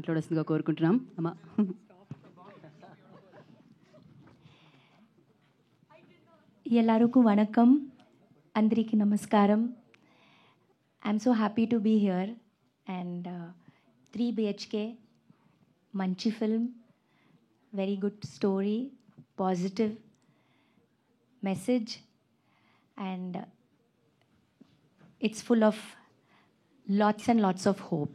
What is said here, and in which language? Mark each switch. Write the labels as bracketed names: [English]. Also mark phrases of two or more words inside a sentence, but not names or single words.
[Telugu] మాట్లాడవలసిందిగా కోరుకుంటున్నాం. అమ్మా. [Kannada] ಎಲ್ಲರಿಗೂ ವಣಕಂ, [Telugu] అందరికీ నమస్కారం. [English] I'm so happy to be here and 3 BHK, manchi film, very good story, positive message, and it's full of lots and lots of hope.